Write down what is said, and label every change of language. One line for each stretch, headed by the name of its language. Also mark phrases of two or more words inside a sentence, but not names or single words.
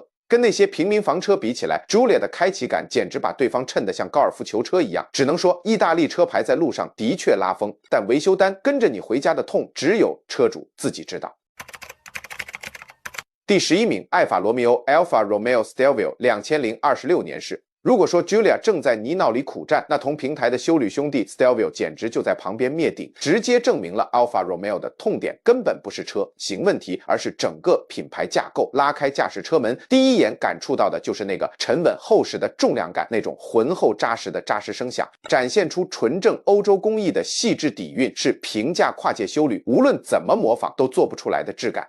Chinese: 跟那些平民房車比起來 ，Giulia 的開啟感簡直把對方襯得像高爾夫球車一樣。只能說，意大利車牌在路上的確拉風，但維修單跟着你回家的痛，只有車主自己知道。第11名，艾法羅密歐 Alfa Romeo Stelvio 2026 年式。如果說 Giulia 正在泥淖裡苦戰，那同平台的休旅兄弟 Stelvio 簡直就在旁邊滅頂，直接證明了 Alfa Romeo 的痛點根本不是車型問題，而是整個品牌架構。拉開駕駛車門，第一眼感觸到的就是那個沉穩厚實的重量感，那種渾厚扎實的扎實聲響，展現出純正歐洲工藝的細緻底蘊，是平價跨界休旅無論怎麼模仿都做不出來的質感。